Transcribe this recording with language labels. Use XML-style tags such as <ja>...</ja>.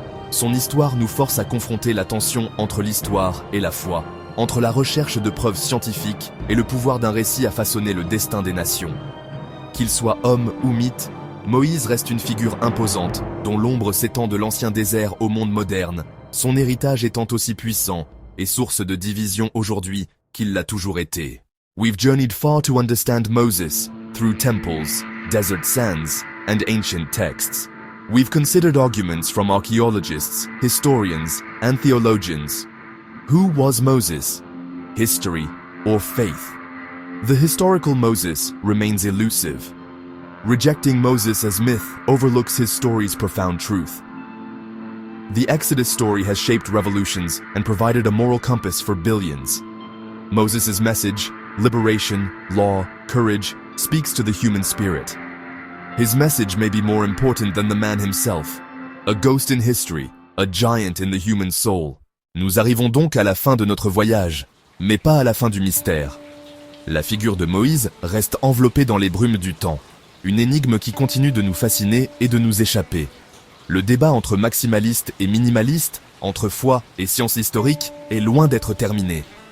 <fr>Son histoire nous force à confronter la tension entre l'histoire et la foi, entre la recherche de preuves scientifiques et le pouvoir d'un récit à façonner le destin des nations. Qu'il soit homme ou mythe, Moïse reste une figure imposante, dont l'ombre s'étend de l'ancien désert au monde moderne, son héritage étant aussi puissant et source de division aujourd'hui qu'il l'a toujours été.</fr> <en>We've journeyed far to understand Moses through temples, desert sands, and ancient texts. We've considered arguments from archaeologists, historians, and theologians. Who was Moses? History or faith? The historical Moses remains elusive. Rejecting Moses as myth overlooks his story's profound truth. The Exodus story has shaped revolutions and provided a moral compass for billions. Moses' message, liberation, law, courage, speaks to the human spirit. His message may be more important than the man himself. A ghost in history, a giant in the human soul.</en> <fr>Nous arrivons donc à la fin de notre voyage, mais pas à la fin du mystère. La figure de Moïse reste enveloppée dans les brumes du temps, une énigme qui continue de nous fasciner et de nous échapper. Le débat entre maximalistes et minimalistes, entre foi et science historique, est loin d'être terminé.</fr>